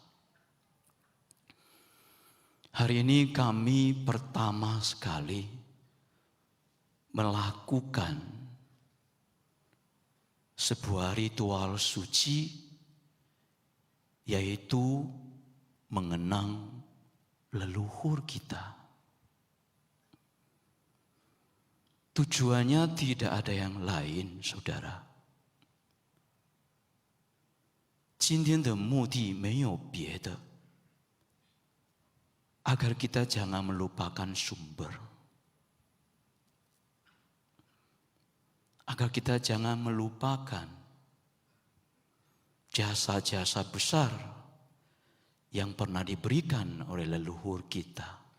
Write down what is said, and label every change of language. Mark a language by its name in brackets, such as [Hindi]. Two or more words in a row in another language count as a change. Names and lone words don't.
[Indonesian] Hari ini kami pertama sekali melakukan sebuah ritual suci, yaitu mengenang leluhur kita. Tujuannya tidak ada yang lain, saudara. [Chinese] 今天的目的没有别的， [Indonesian] agar kita jangan melupakan sumber. Agar kita jangan melupakan jasa-jasa besar yang pernah diberikan oleh leluhur kita.